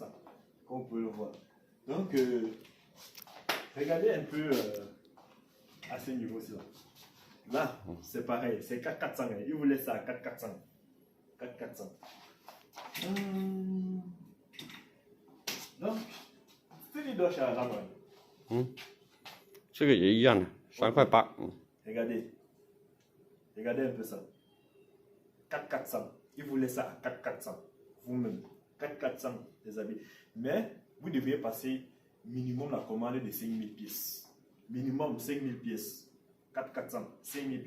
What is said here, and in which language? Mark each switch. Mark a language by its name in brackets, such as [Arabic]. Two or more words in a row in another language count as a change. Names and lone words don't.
[French] Comme vous pouvez le voir. Donc, regardez un peu à ce niveau-ci. Là, c'est pareil, c'est 400. Il voulait ça à 400. 400. Donc, c'est les deux chats là-bas. [Chinese] 这个也一样的，3块8。 [French] Regardez. Regardez un peu ça. 400. Il voulait ça à 400. Vous-même. 400 des habits. Mais vous devriez passer minimum la commande de 5000 pièces. Minimum 5000 pièces. 400. 5000 pièces.